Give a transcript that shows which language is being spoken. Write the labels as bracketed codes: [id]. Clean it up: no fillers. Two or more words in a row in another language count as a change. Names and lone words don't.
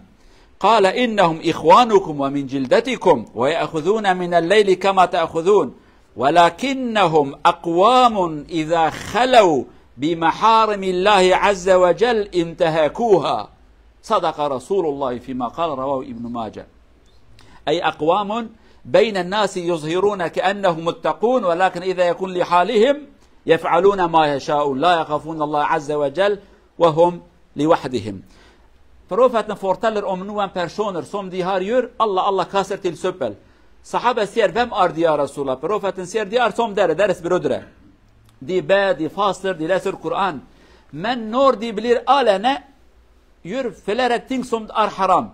[ar] قال إنهم إخوانكم ومن جلدتكم ويأخذون من الليل كما تأخذون ولكنهم أقوام إذا خلوا بمحارم الله عز وجل انتهكوها. صدق رسول الله فيما قال رواه ابن ماجه. أي أقوام بين الناس يظهرون كأنهم متقون ولكن إذا يكون لحالهم يفعلون ما يشاءون لا يخافون الله عز وجل وهم لوحدهم. [no] Profeten forteller om noen personer som de har gjør, Allah kaster til søppel. Sahaba sier, hvem er de, [ar] يا رسول الله? [no] Profeten sier, de er som dere, deres brødre. De ber, de faster, de leser Koran. Men når de blir alene, gjør flere ting som er haram.